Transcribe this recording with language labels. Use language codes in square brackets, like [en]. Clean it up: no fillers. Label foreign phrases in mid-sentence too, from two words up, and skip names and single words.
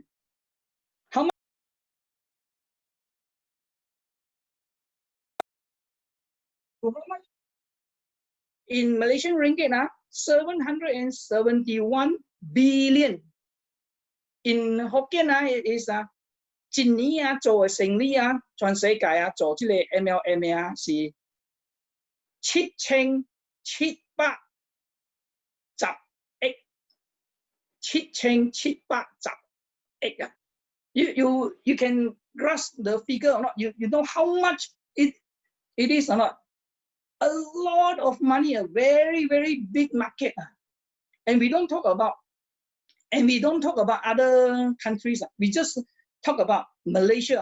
[en] How much? In Malaysian ringgit, 771 billion. In Hokkien, it is [yue] 一年做嘅生意全世界做這個 MLM 是7710億，7710 億。 [en] You can grasp the figure or not? You know how much it is or not? A lot of money, a very big market, and we don't talk about other countries. We just talk about Malaysia.